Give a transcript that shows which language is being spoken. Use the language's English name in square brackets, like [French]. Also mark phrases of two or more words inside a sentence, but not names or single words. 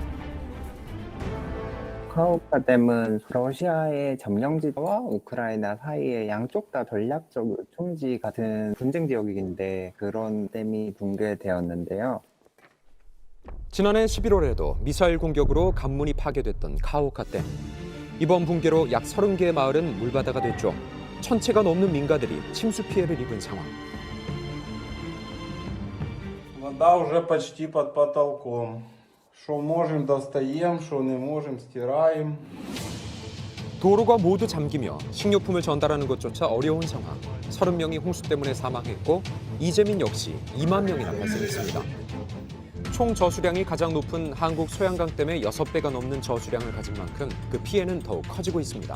[Korean] 카우카 댐은 러시아의 점령지와 우크라이나 사이에 양쪽 다 전략적으로 총지 같은 분쟁 지역인데 그런 댐이 붕괴되었는데요. 지난해 11월에도 미사일 공격으로 관문이 파괴됐던 카우카 댐. 이번 붕괴로 약 30개의 마을은 물바다가 됐죠. 1,000채가 넘는 민가들이 침수 피해를 입은 상황. [Russian] Вода уже почти под потолком. Что можем, достаем, что не можем, стираем. [Korean] 도로가 모두 잠기며 식료품을 전달하는 것조차 어려운 상황. 30명이 홍수 때문에 사망했고 이재민 역시 2만 명이나 발생했습니다. 총 저수량이 가장 높은 한국 소양강 댐의 6배가 넘는 저수량을 가진 만큼 그 피해는 더욱 커지고 있습니다.